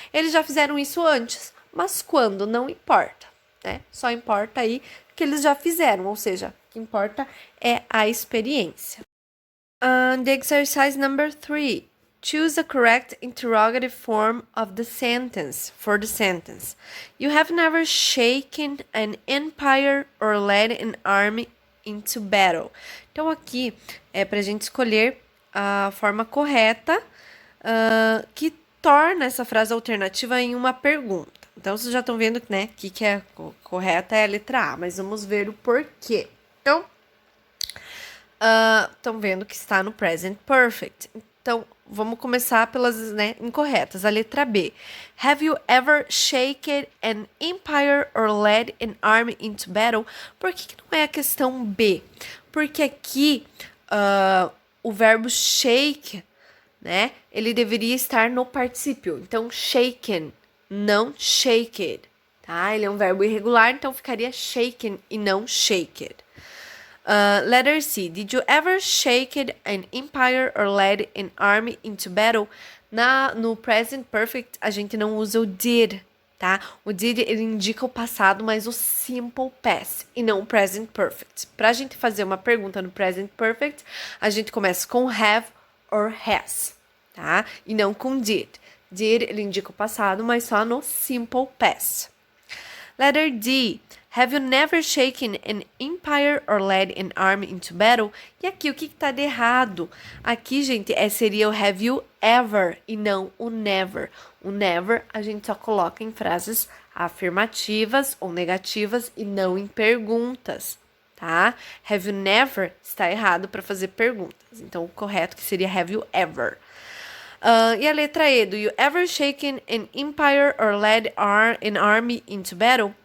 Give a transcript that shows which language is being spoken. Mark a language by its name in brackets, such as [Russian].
[Portuguese] Eles já fizeram isso antes, mas quando? Não importa, né? Só importa aí que eles já fizeram, ou seja, o que importa é a experiência. [English] The exercise number 3. Choose the correct interrogative form of the sentence for the sentence. You have never shaken an empire or led an army into battle. [Portuguese] Então, aqui é para a gente escolher a forma correta que torna essa frase alternativa em uma pergunta. Então, vocês já estão vendo, né, que é correta é a letra A, mas vamos ver o porquê. Então, estão vendo que está no present perfect. Então, vamos começar pelas incorretas. A letra B. [English] Have you ever shaken an empire or led an army into battle? [Portuguese] Por que não é a questão B? Porque aqui o verbo shake, né? Ele deveria estar no particípio. Então, shaken, não shaked, tá? Ele é um verbo irregular, então ficaria shaken e não shaked. [English] Letter C. Did you ever shake an empire or led an army into battle? [Portuguese] No present perfect, a gente não usa o did, tá? O did, ele indica o passado, mas o simple past, e não o present perfect. Pra gente fazer uma pergunta no present perfect, a gente começa com have or has, tá? E não com did. Did, ele indica o passado, mas só no simple past. [English] Letter D. Have you never shaken an empire or led an army into battle? [Portuguese] E aqui, o que tá de errado? Aqui, gente, seria o have you ever e não o never. O never a gente só coloca em frases afirmativas ou negativas e não em perguntas, tá? [English] Have you never [Portuguese] está errado para fazer perguntas. Então, o correto que seria [English] have you ever. [Portuguese] E a letra E, [English] do you ever shaken an empire or led an army into battle?